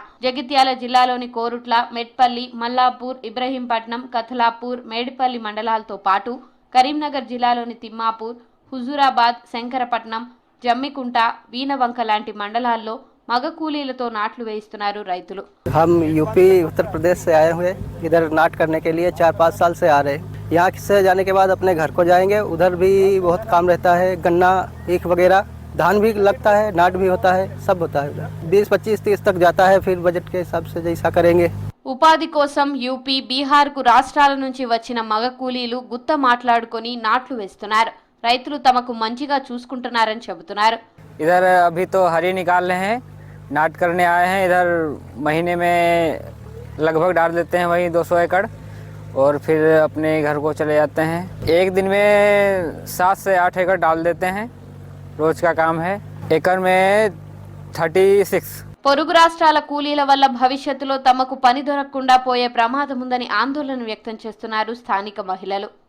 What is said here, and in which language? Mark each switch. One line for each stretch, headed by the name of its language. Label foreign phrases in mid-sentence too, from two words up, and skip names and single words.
Telugu: జగిత్యాల జిల్లాలోని కోరుట్ల, మెట్పల్లి, మల్లాపూర్, ఇబ్రహీంపట్నం, కథలాపూర్, మేడిపల్లి మండలాలతో పాటు కరీంనగర్ జిల్లాలోని తిమ్మాపూర్, హుజూరాబాద్, శంకరపట్నం, జమ్మికుంట, వీనవంక లాంటి మండలాల్లో మగ కూలీలతో నాట్లు వేయిస్తున్నారు రైతులు.
Hindi: हम यूपी उत्तर प्रदेश से आए हुए इधर नाट करने के लिए 4-5 साल से आ रहे। यहाँ से जाने के बाद अपने घर को जाएंगे। उधर भी बहुत काम रहता है, गन्ना, ईख वगैरह, धान भी लगता है, नाट भी होता है, सब होता है। 20, 25, 30 तक जाता है। फिर बजट के हिसाब से जैसा करेंगे।
Telugu: ఉపాధి కోసం యూపీ, బీహార్కు రాష్ట్రాల నుంచి వచ్చిన మగ కూలీలు గుత్త మాట్లాడుకొని నాట్లు వేస్తున్నారు. రైతులు తమకు మంచిగా చూసుకుంటున్నారని చెబుతున్నారు.
Hindi: इधर अभी तो हरी निकाल रहे हैं, नाट करने आए हैं। इधर महीने में लगभग डाल देते हैं वही 200 एकड़ और फिर अपने घर को चले जाते हैं। एक दिन में 7 से 8 एकड़ डाल देते हैं। रोज का काम है। एकड़ में 36।
Telugu: పొరుగు రాష్ట్రాల కూలీల వల్ల భవిష్యత్తులో తమకు పని దొరకకుండా పోయే ప్రమాదం ఉందని ఆందోళన వ్యక్తం చేస్తున్నారు స్థానిక మహిళలు.